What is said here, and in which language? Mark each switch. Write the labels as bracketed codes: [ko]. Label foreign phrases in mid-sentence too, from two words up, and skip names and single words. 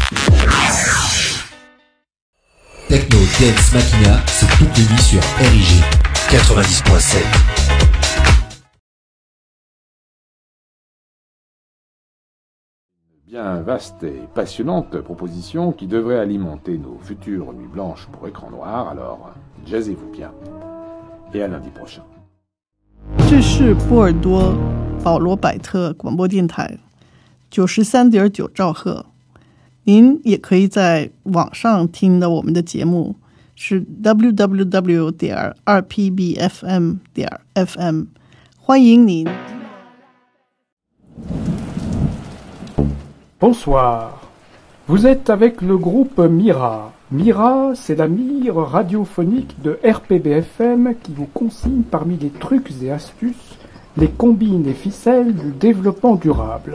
[fr] Techno Dance Machina, c'est toutes les nuits sur RIG 90.7. Bien vaste et passionnante proposition qui devrait alimenter nos futures nuits blanches pour écran noir, alors jazzez-vous bien. Et à lundi prochain. [zh] 这是波尔多保罗百特广播电台93.9兆赫。您也可以在网上听到我们的节目，是 www.2pbfm.fm， 欢迎您。 [fr] Bonsoir, vous êtes avec le groupe Mira. Mira, c'est la mire radiophonique de RPBFM qui vous consigne parmi les trucs et astuces, les combines et ficelles du développement durable.